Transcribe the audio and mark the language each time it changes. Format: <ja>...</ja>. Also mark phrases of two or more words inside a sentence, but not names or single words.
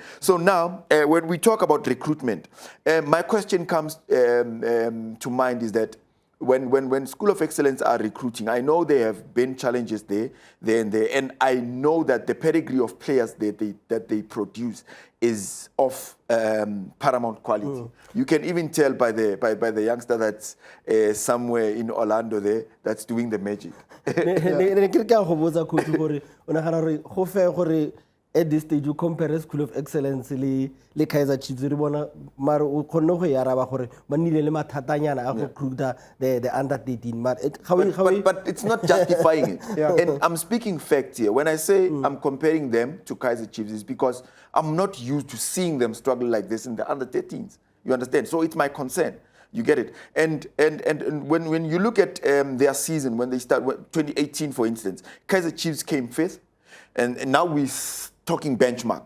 <en>So now, when we talk about recruitment, my question comes to mind is that when School of Excellence are recruiting, I know there have been challenges there, and I know that the pedigree of players that they produce is of paramount quality. You can even tell by the youngster that's somewhere in Orlando there that's doing the magic. At this stage, you compare School of Excellence le Kaizer Chiefs.</en> <st>You bona mar o khonne go ya raba gore ba nile le mathatanyana a go recruita</st> <en>the under 13. But it's not justifying it. And I'm speaking fact here. When I say I'm comparing them to Kaizer Chiefs, it's because I'm not used to seeing them struggle like this in the under 13s. You understand? So it's my concern. You get it? And when you look at their season, when they start, 2018 for instance, Kaizer Chiefs came 5th, and now we're talking benchmarks.</en>